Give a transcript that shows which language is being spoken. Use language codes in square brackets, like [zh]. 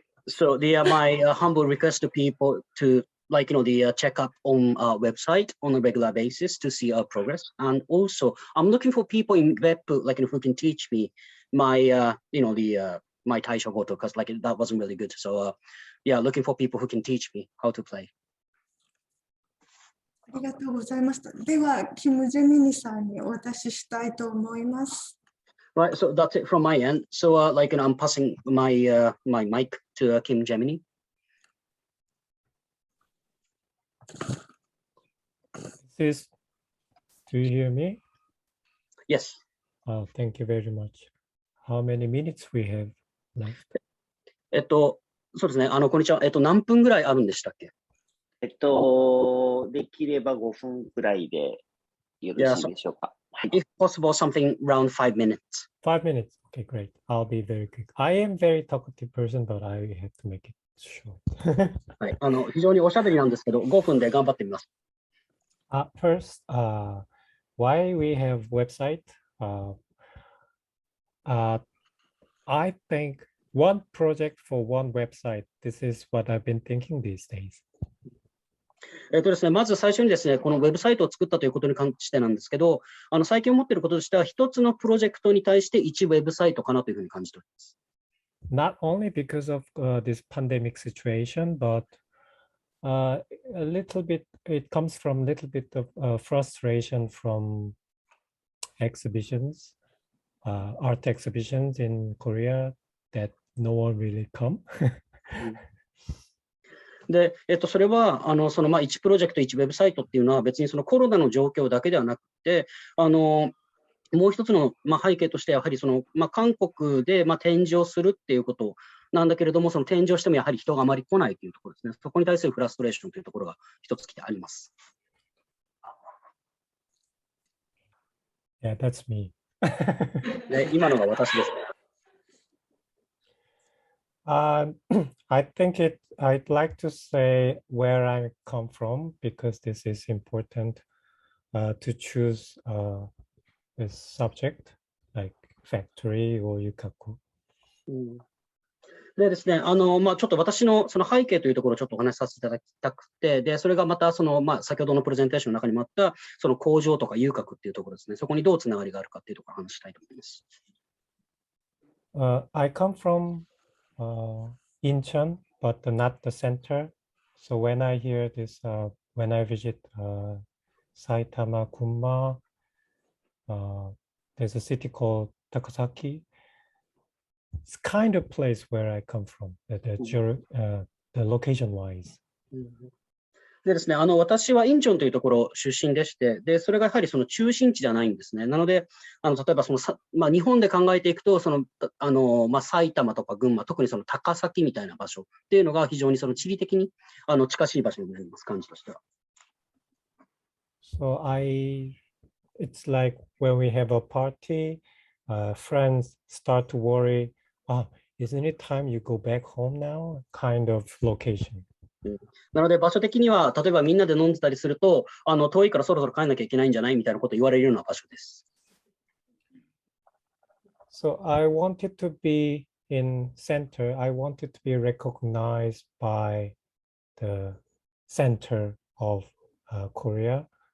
[en] So my humble request to people to check up on our website on a regular basis to see our progress. And also I'm looking for people in BEPPU who can teach me my my Taisho Goto, because that wasn't really good. So looking for people who can teach me how to play. [ja] ありがとうございました。ではキム・ジェミニさんにお渡ししたいと思います。 [en] Right, so that's it from my end. So I'm passing my my mic to Kim Gemini. Do you hear me? Yes. Thank you very much. How many minutes we have left? [ja] そうですね。こんにちは。何分ぐらいあるんでしたっけ？できれば5分くらいでよろしいでしょうか。 [en] If possible, something around 5 minutes. 5 minutes. Okay, great. I'll be very quick. I am very talkative person, but I have to make it short. [ja] はい。非常におしゃべりなんですけど、5分で頑張ってみます。 [en] First, why we have website? I think one project for one website. This is what I've been thinking these days. [ja] ですね、まず最初にですね、このウェブサイトを作ったということに関してなんですけど、最近思っていることとしては、一つのプロジェクトに対して1ウェブサイトかなというふうに感じております。 [en] Not only because of this pandemic situation, but a little bit it comes from a little bit of frustration from exhibitions, art exhibitions in Korea that no one really come. [ja] で、それは、1プロジェクト、1ウェブサイトっていうのは、別にそのコロナの状況だけではなくて、もう一つの、背景として、やはり韓国で、展示をするっていうことなんだけれども、その展示をしてもやはり人があまり来ないというところですね。そこに対するフラストレーションというところが一つあります。 [en] Yeah, that's me. [ja] 今のが私ですね。 [en] I think I'd like to say where I come from because this is important to choose this subject like factory or yukaku. [ja] でですね、ちょっと私のその背景というところをちょっとお話しさせていただきたくて、で、それがまた先ほどのプレゼンテーションの中にもあった、その工場とか遊郭っていうところですね、そこにどうつながりがあるかっていうところを話したいと思います。 [en] I come from Incheon, but not the center. So when I hear this, when I visit Saitama, Gunma, there's a city called Takasaki. It's kind of place where I come from, the location-wise. [ja] でですね、私はインチョンというところ出身でして、で、それがやはりその中心地じゃないんですね。なので、例えば日本で考えていくと、埼玉とか群馬、特にその高崎みたいな場所っていうのが非常にその地理的に近しい場所になります、感じとしては。 [en] So it's like when we have a party, friends start to worry, isn't it time you go back home now? Kind of location. [ja] なので場所的には、例えばみんなで飲んでたりすると、遠いからそろそろ帰んなきゃいけないんじゃないみたいなことを言われるような場所です。 [en] So I wanted to be in center. I wanted to be recognized by the center of Korea.